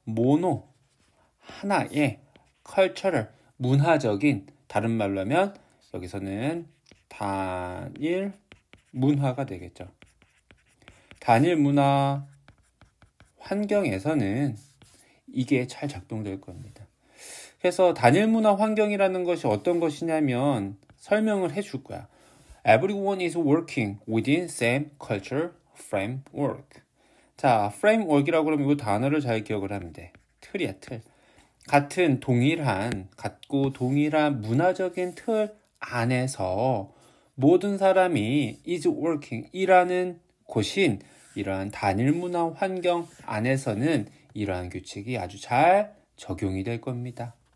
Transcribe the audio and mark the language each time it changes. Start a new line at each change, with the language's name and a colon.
Korean: 모노, 하나의 cultural, 문화적인, 다른 말로 하면 여기서는 단일 문화가 되겠죠. 단일 문화 환경에서는 이게 잘 작동될 겁니다. 그래서 단일 문화 환경이라는 것이 어떤 것이냐면 설명을 해줄 거야.
English: Everyone is working within same culture framework.
Korean: 자, framework이라고 그러면 이 단어를 잘 기억을 하면 돼. 틀이야, 틀. 같고 동일한 문화적인 틀 안에서 모든 사람이
English: is working,
Korean: 일하는 곳인 이러한 단일 문화 환경 안에서는 이러한 규칙이 아주 잘 적용이 될 겁니다.